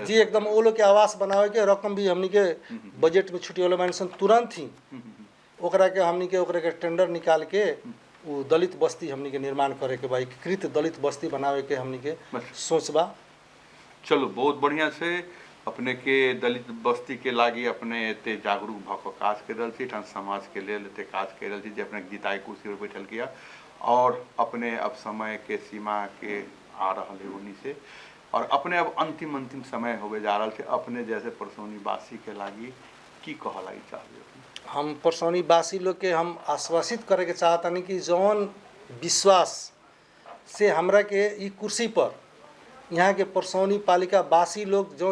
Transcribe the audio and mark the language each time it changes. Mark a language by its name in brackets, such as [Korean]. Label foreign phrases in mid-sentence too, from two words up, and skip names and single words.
[Bhojpuri] जी एकदम वो लोग के आवास बनावे के रकम भी हमनी के बजट में छुट्टी वाला मेंशन तुरंत ही ओकरा के हमनी के ओकरा के टेंडर निकाल के वो दलित बस्ती हमनी के निर्माण करे के बा, एकीकृत दलित बस्ती बनावे के हमनी के सोच बा। [Maithili] चलो बहुत बढ़िया से अपने के दलित बस्ती के लागी अपने एते जागरूक भ के काज कर रहल छी, ठाम समाज के लेल एते काज कर रहल छी जे अपने के जिताई कुर्सी पर बैठल किया, और अपने अब समय के सीमा के आ रहल है उन्हीं से, और अपने अब अंतिम समय होवे जा रहल छे। अपने जैसे परसौनी वासी के लागी की कह लागी चाहिए? [Bhojpuri] हम परसौनी वासी लोग के हम आश्वासित करे के चाहतानी कि जौन विश्वास से हमरा के ई कुर्सी पर यहाँ के परसौनी पालिका वासी लोग जौन